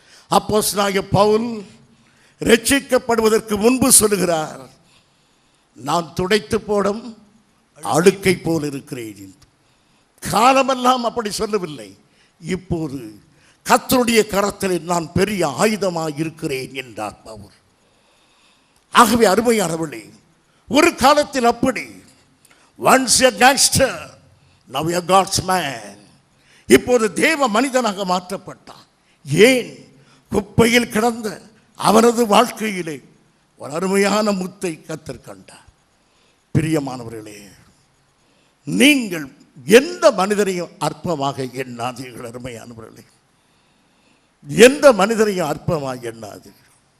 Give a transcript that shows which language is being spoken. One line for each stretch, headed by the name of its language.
Tamil: அப்போஸ்தலனாகிய பவுல் ரட்சிக்கப்படுவதற்கு முன்பு சொல்லுகிறார், நான் துடைத்து போடும் அழுக்கை போல் இருக்கிறேன் என்று. காலமெல்லாம் அப்படி சொல்லவில்லை. இப்போது கர்த்தருடைய கரத்திலே நான் பெரிய ஆயுதமாக இருக்கிறேன் என்றார் பவுல். ஆகவே அருமையானவர்களே, ஒரு காலத்தில் அப்படி
English: once a gangster, now a God's man.
Tamil: இப்போது தேவ மனிதனாக மாற்றப்பட்டான். ஏன்? குப்பையில் கிடந்த அவனது வாழ்க்கையிலே ஒரு அருமையான முத்தை கர்த்தர் கண்டார். பிரியமானவர்களே, நீங்கள் எந்த மனிதரையும் அற்பமாக எண்ணாதீர்கள். அருமையானவர்களே, எந்த மனிதரையும் அற்பமாக எண்ணாதீர்கள்.